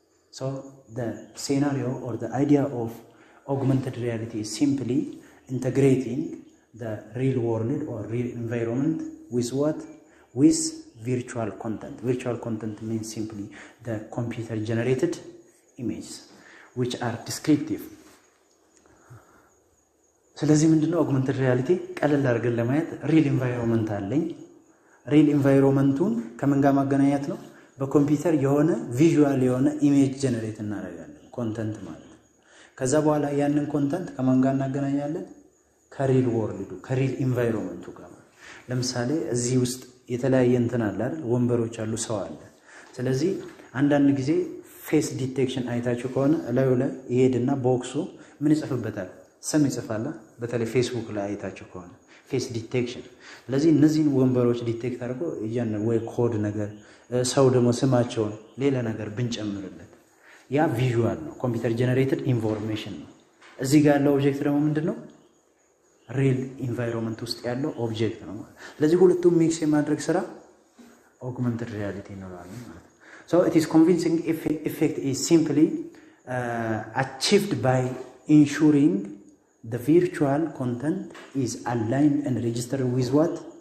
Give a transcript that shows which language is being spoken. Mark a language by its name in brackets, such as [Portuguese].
[English] So the scenario or the idea of augmented reality is simply integrating the real world or real environment with what? With virtual content. Virtual content means simply the computer generated images which are descriptive. [Amharic] ስለዚህ ምንድነው augmented reality? ቀለል አድርገን ለማየት real environment አለኝ። real environmentቱን ከምን ጋር ማገናኘት ነው? በኮምፒውተር የሆነ ቪዥዋል የሆነ ኢሜጅ ጀነሬት እናደርጋለን ኮንተንት ማለት ነው። ከዛ በኋላ ያንን ኮንተንት ከማን ጋር እናገናኛለን? ከሪል ወርልዱ ከሪል ኢንቫይሮንመንቱ ጋር። ለምሳሌ እዚህ ውስጥ የተለያየ እንትን አለ አይደል? ወንበሮች አሉ፣ ሰው አለ። ስለዚህ አንዳንድ ጊዜ ፌስ ዲቴክሽን አይታችሁ ከሆነ ላዩ ላይ ይሄድና ቦክሱ ምን ይጽፍበታል? ስም ይጽፋል። በተለይ ፌስቡክ ላይ አይታችሁ ከሆነ ፌስ ዲቴክሽን። ስለዚህ እነዚህን ወንበሮች ዲቴክት አድርጎ እያነ ወይ ኮድ ነገር ሰው ደግሞ ስማቸውን ሌላ ነገር ብንጨምርለት ያ ቪዥዋል ነው፣ ኮምፒውተር ጀነሬትድ ኢንፎርሜሽን ነው። እዚህ ጋር ያለው ኦብጀክት ደግሞ ምንድነው? ሪል ኢንቫይሮንመንት ውስጥ ያለው ኦብጀክት ነው ማለት። ስለዚህ ሁለቱም ሚክስ የማድረግ ስራ augmented reality ነው ማለት ነው። [English] So it is convincing effect is simply achieved by ensuring the virtual content is aligned and registered with what?